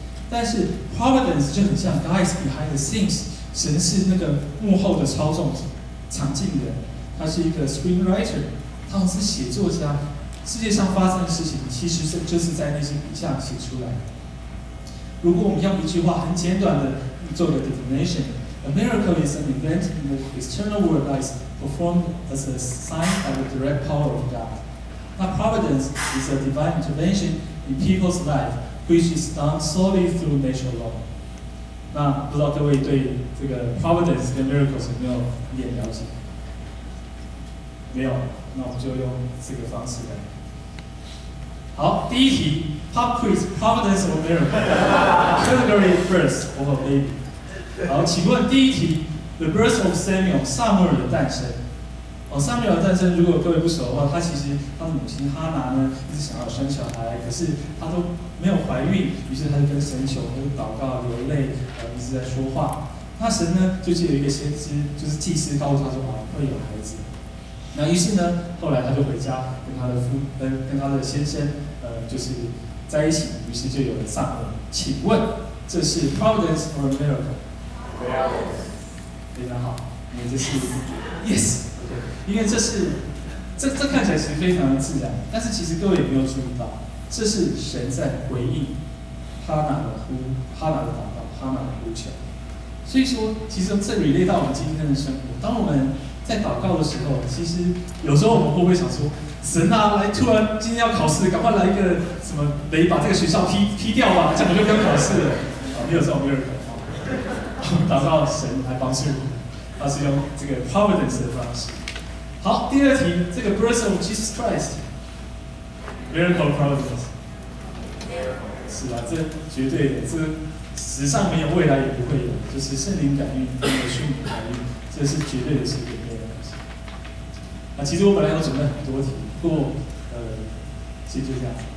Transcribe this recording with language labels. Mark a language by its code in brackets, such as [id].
[zh] 但是 providence 就很像 God is behind the scenes，神是那个幕后的操纵者、场景人，他是一个 screenwriter， 他是写作家。世界上发生的事情，其实就是在那些笔下写出来的。如果我们用一句话很简短的做个 definition， [en] A miracle is an event in the external world that is performed as a sign of the direct power of God. 那 providence is a divine intervention in people's life, which is done solely through natural law. [zh] 那不知道各位对这个 providence 跟 miracles 有没有一点了解？没有，那我们就用这个方式来。好，第一题 ， Pop quiz providence or miracle？Category birth or baby？好，请问第一题 ， The birth of Samuel，撒母耳的诞生。撒母耳的诞生，如果各位不熟的话，他其实他的母亲哈拿呢，一直想要生小孩，可是他都没有怀孕，于是他就跟神求，他就祷告流泪，一直在说话。那神呢，就借有一个先知，就是祭司告诉他说会有孩子。那于是呢，后来他就回家跟他的先生，就是在一起，于是就有了撒母耳。请问这是 providence or miracle？非常好，因为这是 yes。因为这看起来其实非常的自然，但是其实各位有没有注意到，这是神在回应哈拿的祷告，哈拿的呼求。所以说，其实这relate到我们今天的生活。当我们在祷告的时候，其实有时候我们会不会想说，神啊，来突然今天要考试，赶快来一个什么雷，把这个学校踢掉吧，这样我就不用考试了。没有这种 miracle。祷告神来帮助我，他是用这个 providence 的方式。好，第二题，这个 birth of Jesus Christ， miracle providence，是吧？这绝对的，这史上没有，未来也不会有，就是圣灵感孕，没有虚拟感孕，这是绝对的是一个 miracle。其实我本来有准备很多题，不过其实就这样。